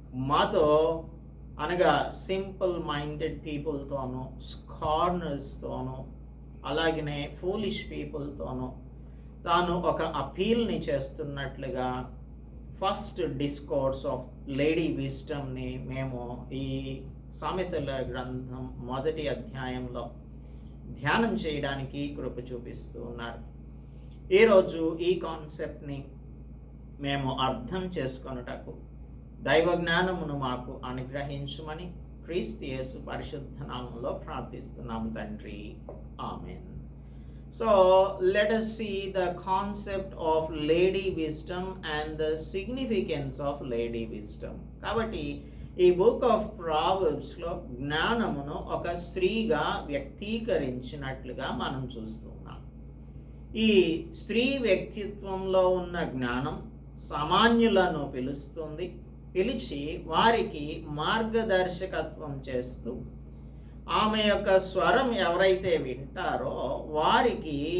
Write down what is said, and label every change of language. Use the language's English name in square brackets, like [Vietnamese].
[Telugu] మాతో అనగా simple minded పీపుల్తోనూ, స్కార్నర్స్తోనూ, అలాగనే ఫూలిష్ పీపుల్తోనూ తాను ఒక అపీల్ని చేస్తున్నట్లుగా [English] first discourse of lady విజ్డమ్ని [Telugu] మేము ఈ సామెతల గ్రంథం 1వ అధ్యాయంలో ధ్యానం చేయడానికి కృప చూపిస్తూ ఉన్నారు. ఈరోజు ఈ కాన్సెప్ట్ని మేము అర్థం చేసుకొనుటకు దైవ జ్ఞానమును మాకు అనుగ్రహించుమని క్రీస్తు యేసు పరిశుద్ధ నామములో ప్రార్థిస్తున్నాము తండ్రి. Amen. [English] So let us see the concept of lady wisdom and the significance of lady wisdom. [Telugu] కాబట్టి ఈ బుక్ ఆఫ్ ప్రావర్బ్స్లో జ్ఞానమును ఒక స్త్రీగా వ్యక్తీకరించినట్లుగా మనం చూస్తున్నాం. ఈ స్త్రీ వ్యక్తిత్వంలో ఉన్న జ్ఞానం సామాన్యులను పిలిచి వారికి మార్గదర్శకత్వం చేస్తూ ఆమె యొక్క స్వరం ఎవరైతే వింటారో వారికి